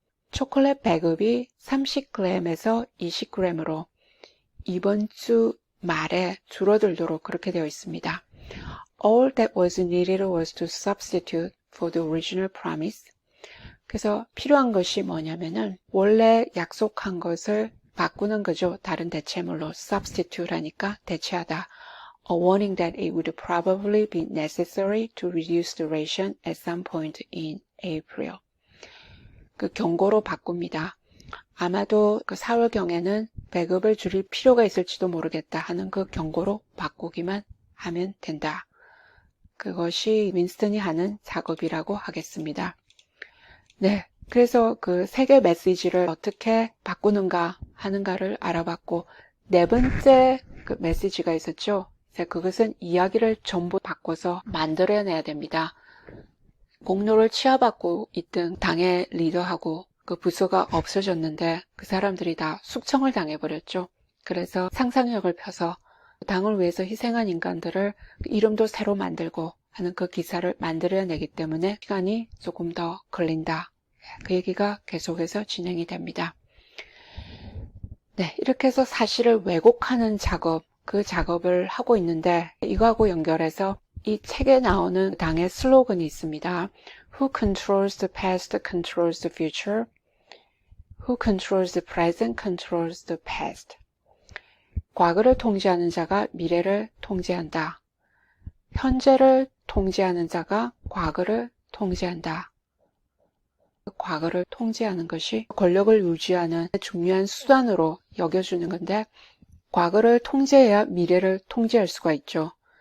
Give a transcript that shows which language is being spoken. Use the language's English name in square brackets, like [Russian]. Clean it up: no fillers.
[Korean] 초콜릿 배급이 30g에서 20g으로 이번 주 말에 줄어들도록 그렇게 되어 있습니다. [English] All that was needed was to substitute for the original promise. [Korean] 그래서 필요한 것이 뭐냐면은 원래 약속한 것을 바꾸는 거죠. 다른 대체물로 substitute 하니까 대체하다. [English] A warning that it would probably be necessary to reduce the ration at some point in April. [Korean] 그 경고로 바꿉니다. 아마도 그 4월경에는 배급을 줄일 필요가 있을지도 모르겠다 하는 그 경고로 바꾸기만 하면 된다. 그것이 윈스턴이 하는 작업이라고 하겠습니다. 네, 그래서 그 세 개 메시지를 어떻게 바꾸는가 하는가를 알아봤고 네 번째 그 메시지가 있었죠. 그것은 이야기를 전부 바꿔서 만들어내야 됩니다. 공로를 취하받고 있던 당의 리더하고 그 부서가 없어졌는데 그 사람들이 다 숙청을 당해버렸죠. 그래서 상상력을 펴서 당을 위해서 희생한 인간들을 이름도 새로 만들고 하는 그 기사를 만들어내기 때문에 시간이 조금 더 걸린다. 그 얘기가 계속해서 진행이 됩니다. 네, 이렇게 해서 사실을 왜곡하는 작업, 그 작업을 하고 있는데 이거하고 연결해서 이 책에 나오는 당의 슬로건이 있습니다. [English] Who controls the past controls the future. Who controls the present controls the past. [Korean] 과거를 통제하는 자가 미래를 통제한다. 현재를 통제하는 자가 과거를 통제한다. 과거를 통제하는 것이 권력을 유지하는 중요한 수단으로 여겨주는 건데, 과거를 통제해야 미래를 통제할 수가 있죠.